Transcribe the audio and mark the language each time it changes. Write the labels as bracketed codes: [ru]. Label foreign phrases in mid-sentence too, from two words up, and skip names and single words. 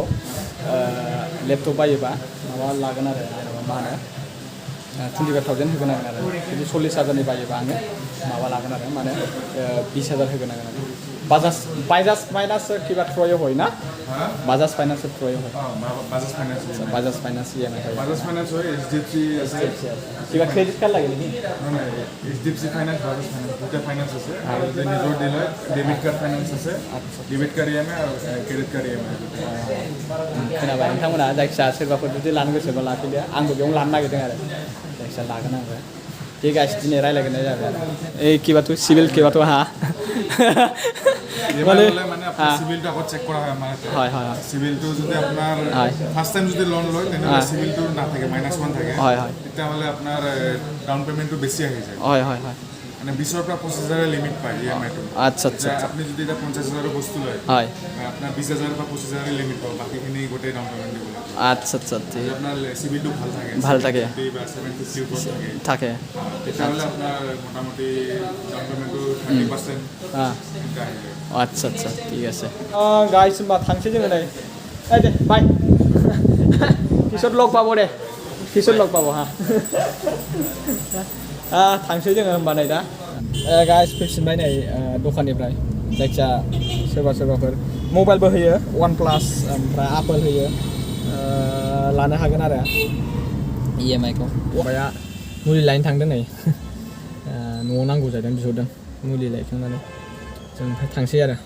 [brx] लेपटप बायोबा माबा लागोन आरो जेनेबा मा होनो 25,000 होगोन आरो जुदि 40,000नि बायोबा आङो माबा लागोन आरो माने 20,000 होगोन आरो बाजाज फाइनान्स किबा थ्रयो [as] হয় ना বাজাজ ফাইনান্সের থ্রয়ে হয় বাজাজ ফাইনান্স EMI হয় বাজাজ ফাইনান্স হয় HDFC আছে কিবা ক্রেডিট কার্ড লাগে নাকি না HDFC ফাইনান্স বাজাজ ফাইনান্স দুটো ফাইনান্স আছে আর নিজের ডিলার ডেবিট কার্ড ফাইনান্স আছে ডেবিট কার্ড EMI আর ক্রেডিট কার্ড EMI [brx] खोनाबाय नोंथांमोना जायखिजाया सोरबाफोर जुदि लानो गोसोबा लाफैदो आंबो बेयावनो लानो नागिरदों आरो जायखिजाया लागोन आंबो ठीक गाइस दिनै रायलायगोननाय जाबाय [as] এই কিবাটো সিভিল কিবাটো হা মানে আপনার সিভিলটা আগত চেক করা হয় আমার হয় হয় সিভিলটো যদি আপনার ফার্স্ট টাইম যদি লোন লয় তেনে সিভিলটো না থাকে -1 থাকে হয় হয় তাহলে আপনার ডাউন পেমেন্টটো বেশি আহি যায় হয় হয় হয় মানে 20 পৰা 25,000 লিমিট পায় EMI টো আচ্ছা আচ্ছা আপনি যদি এটা 50,000 বস্তু লয় হয় আপনার 20,000 বা 25,000 লিমিট পাবে বাকিখিনি গোটে ডাউন পেমেন্ট দিব আচ্ছা আচ্ছা ঠিক আপনার সিভিলটো ভাল থাকে 750 উপর থাকে তাহলে আপনার মোটামুটি ডাউন পেমেন্টটো 30% আচ্ছা আচ্ছা ঠিক আছে [brx] গাইস होनबा थांसै जोङो नै [as] এই দে বাই পিছত লগ পাবো দে পিছত লগ পাবो [brx] हा थांसै जोङो होनबा नै दा गाइस फैफिनबाय नै दखाननिफ्राय जायखिया सोरबाफोर मबाइलबो होयो OnePlus ओमफ्राय Apple होयो लानो हागोन आरो EMI खौ माबाया मुलि लायनो थांदों नै न'आव नांगौ जादों बिहरदों मुलि लायखांनानै जों ओमफ्राय थांसै आरो